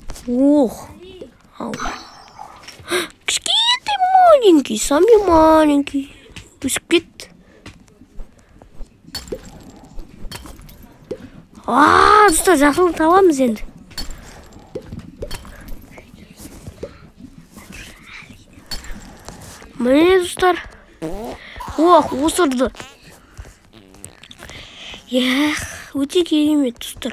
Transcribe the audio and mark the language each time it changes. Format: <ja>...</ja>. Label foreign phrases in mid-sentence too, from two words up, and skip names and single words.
<ru>Ох. Ау. Кішкентай маленький, самый маленький.</ru> <kk>Өсіп кетті. Достар, жақсылық табамыз енді. Міне, достар. Ох, осырды. Өте керемет, достар.</kk>